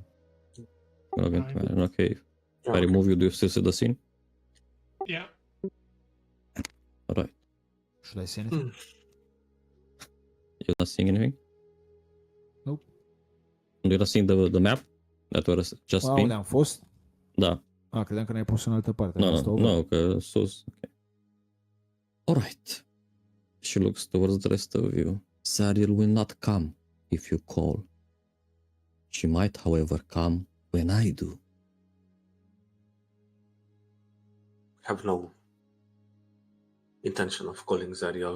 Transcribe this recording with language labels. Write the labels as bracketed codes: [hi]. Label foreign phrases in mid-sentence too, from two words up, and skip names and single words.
[en] Grog and Timarian, okay. If I remove you, do you still see the scene? Yeah. Alright. Should I see anything? You're not seeing anything? Nope. You're not seeing the map that was just Wow, pinned? [ro] unde am fost? Da. Credeam că ne-ai pus în altă parte. No, că sus. [en] Okay. Alright. She looks towards the rest of you. Zariel will not come if you call. She might, however, come when I do. Have no intention of calling Zariel.